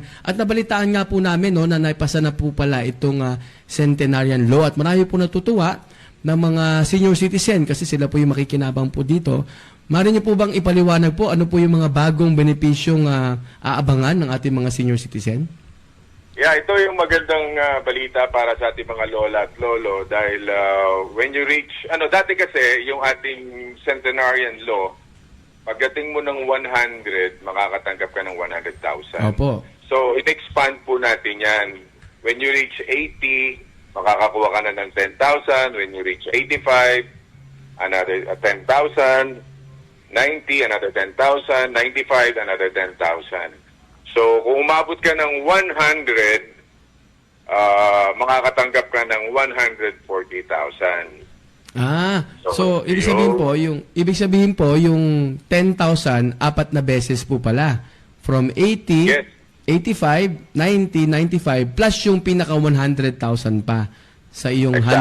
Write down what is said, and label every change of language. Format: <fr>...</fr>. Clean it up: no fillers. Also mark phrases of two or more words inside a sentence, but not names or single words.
<tl>At nabalitaan nga po namin no, na naipasa na po pala itong Centenarian Law at marami po natutuwa ng mga senior citizen kasi sila po yung makikinabang po dito. Maaari niyo po bang ipaliwanag po ano po yung mga bagong benepisyong aabangan ng ating mga senior citizen? Yeah, ito yung magandang balita para sa ating mga lola at lolo dahil</tl> <en>when you reach,</en> <tl>dati kasi yung ating Centenarian Law, pagdating mo ng 100, makakatanggap ka ng 100,000. Opo. So, in-expand po natin yan.</tl> <en>When you reach 80,</en> <tl>makakakuha ka na ng 10,000.</tl> <en>When you reach 85, another 10,000. 90, another 10,000. 95, another 10,000.</en> <tl>So, kung umabot ka ng 100, makakatanggap ka ng 140,000. So ibig sabihin po yung 10,000 apat na beses po pala.</tl> <en>From 80, yes.</en> <tl>85, 90, 95 plus yung pinaka 100,000 pa sa iyong exactly.</tl>